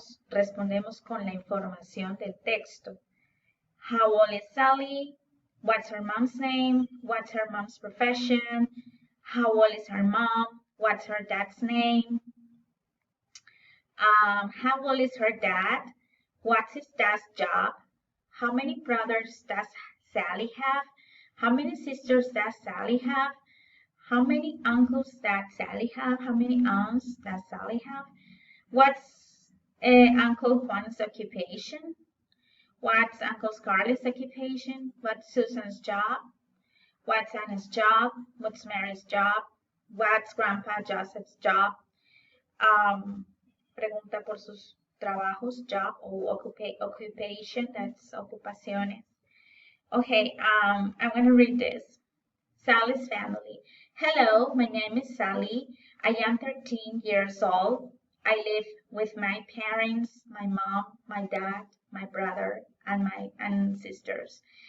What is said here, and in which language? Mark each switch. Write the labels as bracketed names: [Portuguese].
[Spanish] Respondemos con la información del texto. [English] How old is Sally? What's her mom's name? What's her mom's profession? How old is her mom? What's her dad's name? How old is her dad? What's his dad's job? How many brothers does Sally have? How many sisters does Sally have? How many uncles does Sally have? How many aunts does Sally have? What's Uncle Juan's occupation? What's Uncle Scarlett's occupation? What's Susan's job? What's Anna's job? What's Mary's job? What's Grandpa Joseph's job? [Spanish] Pregunta por sus trabajos, job o occupation, that's ocupaciones. [English] Okay, I'm going to read this. Sally's family. Hello, my name is Sally. I am 13 years old. I live with my parents, my mom, my dad, my brother, and sisters.